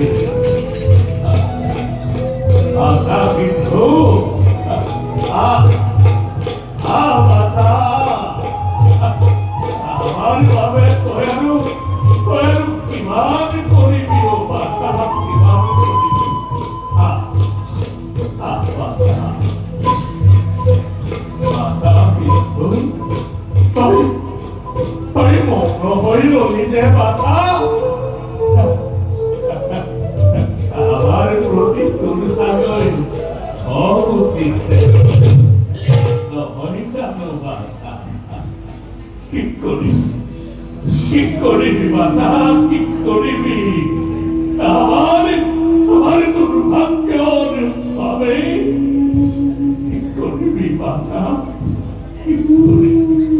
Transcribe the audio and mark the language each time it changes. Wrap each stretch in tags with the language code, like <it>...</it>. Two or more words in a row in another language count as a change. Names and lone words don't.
<as>আশা বিন্ধু আমার বাবে তই আৰু কিমান কৰিবি বাছা কিমান কৰিবি বাছা বিন্ধু তই মগ্ন হৈ ৰলি যে বাছা আমার প্রতি তোর সাগর অবুদ্ধিছে কি করিবি বাছা কি করিবি আমার দুর্ভাগ্য ভাবে কি করিবি বাছা কি করিবি</as>